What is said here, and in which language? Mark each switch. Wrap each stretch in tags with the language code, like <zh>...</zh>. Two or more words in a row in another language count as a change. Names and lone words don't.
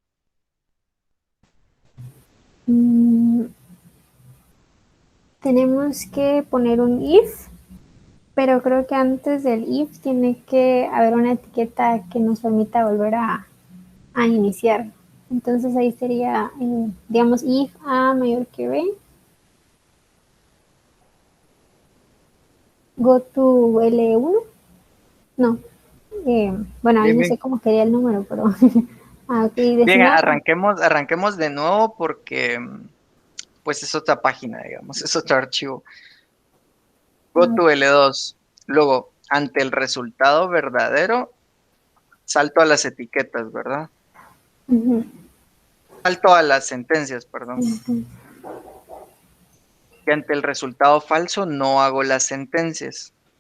<es>Mm, tenemos que poner un if, pero creo que antes del if tiene que haber una etiqueta que nos permita volver a iniciar. Entonces ahí sería, digamos, if a mayor que b,</es> <en>go to</en> <es>L1. No, bueno, ahí Bien, no bien. sé cómo quería el número, pero ok, Bien, decimal. arranquemos de nuevo porque pues es otra página, digamos, es otro archivo.</es> <en>Go to L2.</en> <es>Luego, ante el resultado verdadero, salto a las etiquetas, ¿verdad? Ujú, Salto a las sentencias, perdón. ujú. Y ante el resultado falso, no hago las sentencias.</es>